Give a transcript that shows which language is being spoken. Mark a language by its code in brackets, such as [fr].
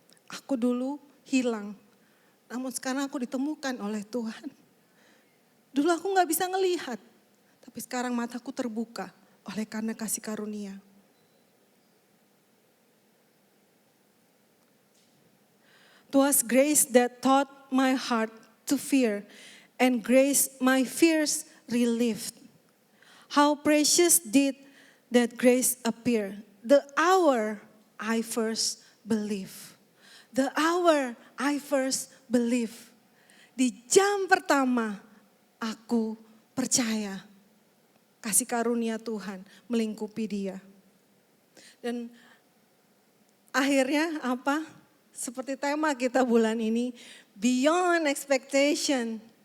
[id] Aku dulu hilang, namun sekarang aku ditemukan oleh Tuhan. Dulu aku gak bisa ngelihat, tapi sekarang mataku terbuka oleh karena kasih karunia. [en] Twas grace that taught my heart to fear, and grace my fears relieved. How precious did that grace appear, the hour I first believed. The hour I first believe. [id] Di jam pertama aku percaya kasih karunia Tuhan melingkupi dia. Dan akhirnya apa? Seperti tema kita bulan ini, [en] beyond expectation.